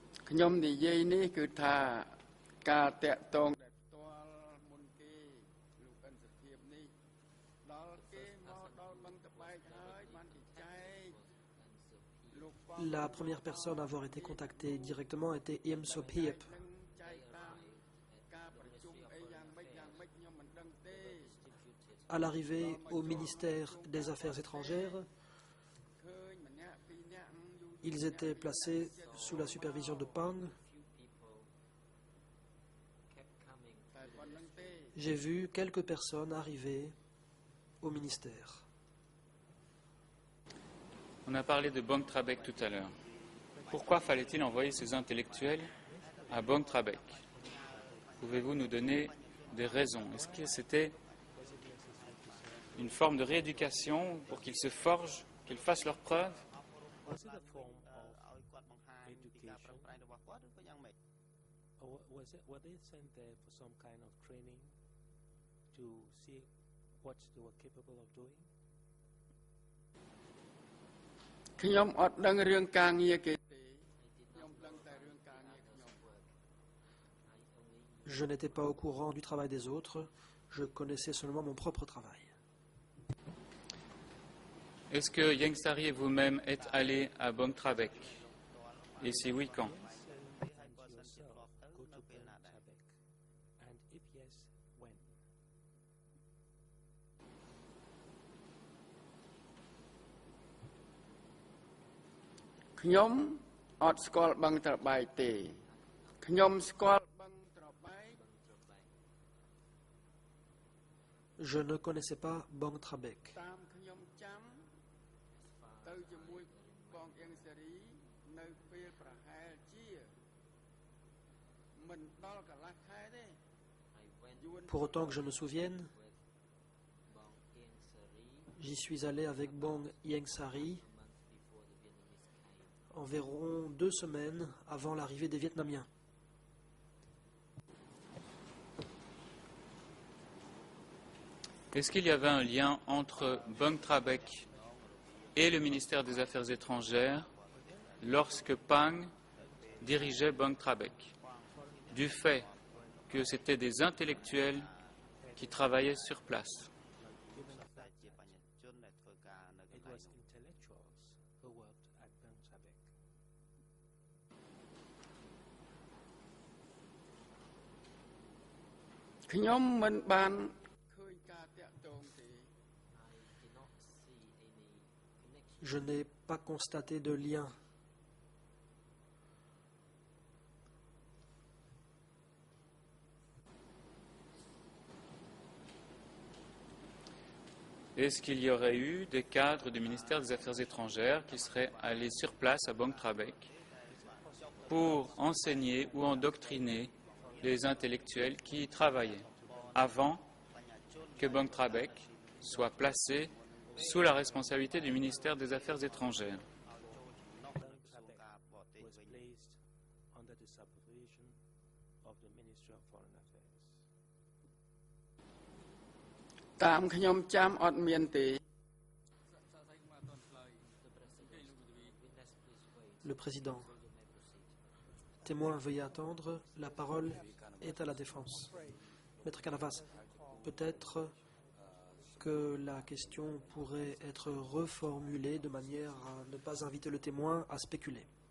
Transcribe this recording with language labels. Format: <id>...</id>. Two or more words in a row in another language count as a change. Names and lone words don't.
<km>ខ្ញុំនិយាយនេះគឺថាការតាក់ទងដែលផ្ទាល់មុនគេលោកអិនសភាពនេះដល់គេមកដល់បឹងតបែកហើយបានគេចែកលោក</km> <fr>La première personne à avoir été contactée directement était Im Sophip.</fr> <km>នឹងចែកតាមការប្រជុំអីយ៉ាងម៉េចខ្ញុំមិនដឹងទេ</km> <fr>À l'arrivée au ministère des Affaires étrangères,</fr> <km>ឃើញម្នាក់ពីរនាក់យូរ</km> <fr>ils étaient placés sous la supervision de Pang.</fr> <km>តែប៉ុណ្្នឹងទេ</km> <fr>J'ai vu quelques personnes arriver au ministère. On a parlé de Bang Trabek tout à l'heure. Pourquoi fallait-il envoyer ces intellectuels à Bang Trabek? Pouvez-vous nous donner des raisons? Est-ce que c'était une forme de rééducation pour qu'ils se forgent, qu'ils fassent leurs preuves?</fr> <en>Was it a form of</en> <km>ឲ្យគាត់បង្ហាញពីការប្រឹងប្រែងរបស់គាត់ឬក៏យ៉ាងម៉េច</km> <en>or were they sent there for some kind of training to see what they were capable of doing?</en> <km>ខ្ញុំអត់ដឹងរឿងការងារគេទេខ្ញុំដឹងតែរឿងការងារខ្ញុំ</km> <fr>Je n'étais pas au courant du travail des autres, je connaissais seulement mon propre travail. Est-ce que Ieng Sary et vous-même êtes allés à Bang Trabek? Et si oui, quand?</fr> <en>And yourself go to Bang Trabek? And if yes, when?</en> <km>ខ្ញុំអត់ស្គាល់បឹងត្របែកទេខ្ញុំស្គាល់បឹងត្របែក</km> <fr>Je ne connaissais pas Bang Trabek.</fr> <km>តាមខ្ញុំចាំទៅជាមួយបងអៀងសេរីនៅពេលប្រហែលជាមិនដល់កន្លះខែទេយួន</km> <fr>Pour autant que je me souvienne, j'y suis allé avec Bang Ieng Sary environ 2 semaines avant l'arrivée des Vietnamiens. Est-ce qu'il y avait un lien entre Bang Trabek et le ministère des Affaires étrangères lorsque Pang dirigeait Bang Trabek, du fait que c'était des intellectuels qui travaillaient sur place?</fr> <km>តែជាបញ្ញជនដែលធ្វើការនៅក</km> <en>It</en> <km>ន្លែង</km> <en>was intellectuals who worked at Bang Trabek.</en> <km>ខ្ញុំមិនបានឃើញការតាក់ទងទេ</km> <fr>Je n'ai pas constaté de lien. Est-ce qu'il y aurait eu des cadres du ministère des Affaires étrangères qui seraient allés sur place à Bang Trabek pour enseigner ou endoctriner les intellectuels qui y travaillaient avant que Bang Trabek soit placé sous la responsabilité du ministère des Affaires étrangères?</fr> <en>Bang Trabek was placed under the supervision of the Ministry of Foreign Affairs.</en> <km>តាមខ្ញុំចាំអត់មានទេ</km> <fr>Le président. Témoin, veuillez attendre. La parole est à la défense. Maître Canavas, peut-être que la question pourrait être reformulée de manière à ne pas inviter le témoin à spéculer.</fr>